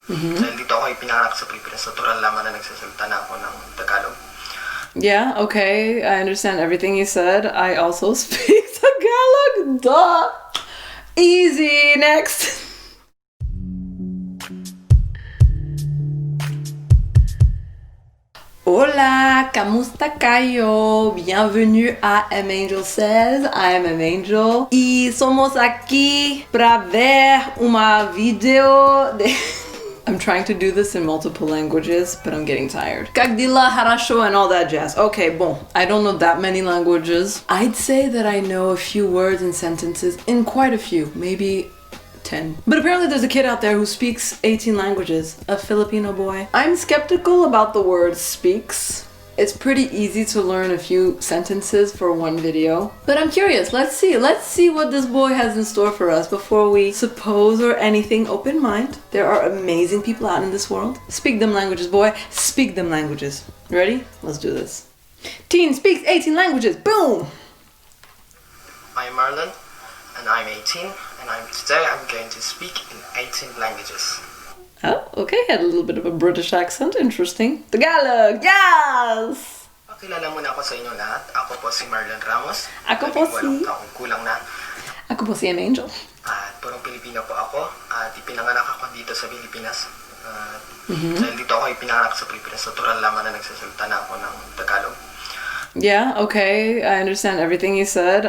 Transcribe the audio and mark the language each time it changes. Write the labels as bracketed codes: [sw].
[tl] Dahil dito ako ipinanganak sa Pilipinas, natural naman na nagsasalita na ako ng Tagalog. [en] Yeah, okay, I understand everything you said. I also speak Tagalog. Duh! Easy, next! [fr] Hola, [tl] kamusta kayo? [fr] Bienvenue a M Angel Says. [en] I am M Angel. [es] Y somos aquí para ver una video de... [en] I'm trying to do this in multiple languages, but I'm getting tired. [ru] Kagdila, harasho, [en] and all that jazz. Okay, bon, I don't know that many languages. I'd say that I know a few words and sentences in quite a few, maybe 10. But apparently there's a kid out there who speaks 18 languages, a Filipino boy. I'm skeptical about the word speaks. It's pretty easy to learn a few sentences for one video. But I'm curious, let's see what this boy has in store for us before we suppose or anything. Open mind. There are amazing people out in this world. Speak them languages, boy. Speak them languages. Ready? Let's do this. Teen speaks 18 languages. Boom! I'm Marlon, and I'm 18, and today I'm going to speak in 18 languages. Oh, okay, had a little bit of a British accent. Interesting. Tagalog, yes! [tl] Pakilala muna ako sa inyo lahat. Ako po si Marlon Ramos. Ako po si... taong kulang na. Ako po si M Angel. At purong Pilipino po ako. At ipinanganak ako dito sa Pilipinas. Dahil dito ako ipinanganak sa Pilipinas, natural naman na nagsasalita na ako ng Tagalog. [en] Yeah, okay, I understand everything you said.